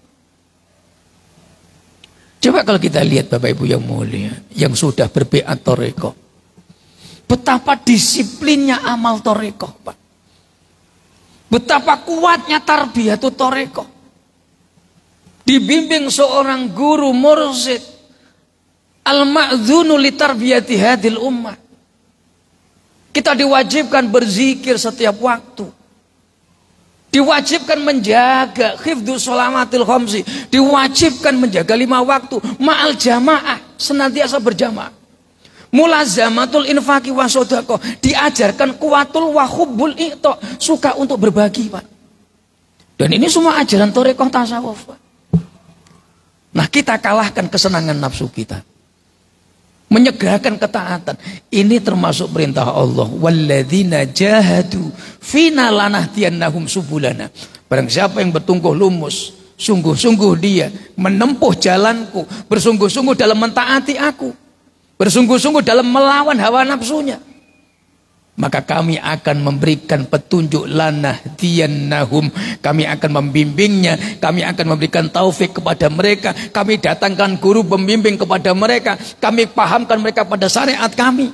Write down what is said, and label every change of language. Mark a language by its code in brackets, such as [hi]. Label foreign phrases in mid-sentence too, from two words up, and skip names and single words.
[id] Coba kalau kita lihat Bapak Ibu yang mulia, yang sudah berbiat thariqah, betapa disiplinnya amal thariqah, Pak. Betapa kuatnya [ar] تربية الطريقة. [id] Dibimbing seorang guru mursyid [ar] المأذون لتربية هذه الأمة. [id] Kita diwajibkan berzikir setiap waktu. Diwajibkan menjaga [ar] حفظ الصلوات الخمس. [id] Diwajibkan menjaga 5 waktu. [ar] مع الجماعة, [id] senantiasa berjamaah. [ar] ملازمة الإنفاق والصدقة, [id] diajarkan [ar] قوة وحب الإعطاء, [id] suka untuk berbagi, Pak. Dan ini semua ajaran thariqah tasawuf, Pak. Nah, kita kalahkan kesenangan nafsu kita, menyegerakan ketaatan. Ini termasuk perintah Allah, [ar] والذين جاهدوا فينا لنهدينهم سبلنا. [id] Barang siapa yang bertungguh lumus, sungguh-sungguh dia menempuh jalanku, bersungguh-sungguh dalam mentaati aku, bersungguh-sungguh dalam melawan hawa nafsunya, maka kami akan memberikan petunjuk [ar] لنهدينهم, [id] kami akan membimbingnya, kami akan memberikan taufik kepada mereka, kami datangkan guru pembimbing kepada mereka, kami pahamkan mereka pada syariat kami.